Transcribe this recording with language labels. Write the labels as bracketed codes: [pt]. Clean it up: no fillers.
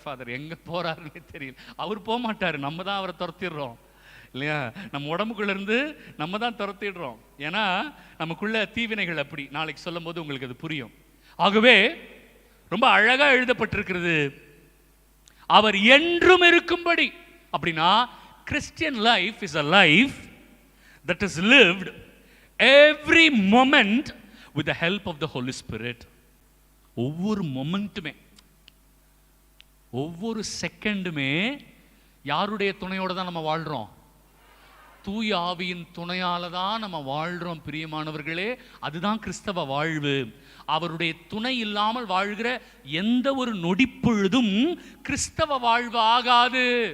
[ta] Father எங்க போறாருன்னு தெரியல. அவர் போக மாட்டாரு, நம்ம தான் அவரை துரத்திடுறோம் இல்லையா? நம்ம உடம்புக்குள்ள இருந்து நம்ம தான் துரத்திடுறோம். ஏன்னா நமக்குள்ள தீவினைகள் அப்படி. நாளைக்கு சொல்லும் போது உங்களுக்கு அது புரியும். ஆகவே ரொம்ப அழகா எழுதப்பட்டிருக்கிறது, அவர் என்றும் இருக்கும்படி. [en] அப்படின்னா Christian life is a life that is lived every moment with the help of the Holy Spirit. [ta] ஒவ்வொரு மொமெண்ட்டுமே, ஒவ்வொரு செகண்டுமே யாருடைய துணையோட தான் நம்ம வாழ்றோம்? தூய ஆவியின் துணையால தான் நம்ம வாழ்றோம் பிரியமானவர்களே. அதுதான் கிறிஸ்தவ வாழ்வு. அவருடைய துணை இல்லாமல் வாழ்கிற எந்த ஒரு நொடிப்பொழுதும் கிறிஸ்தவ வாழ்வு ஆகாது.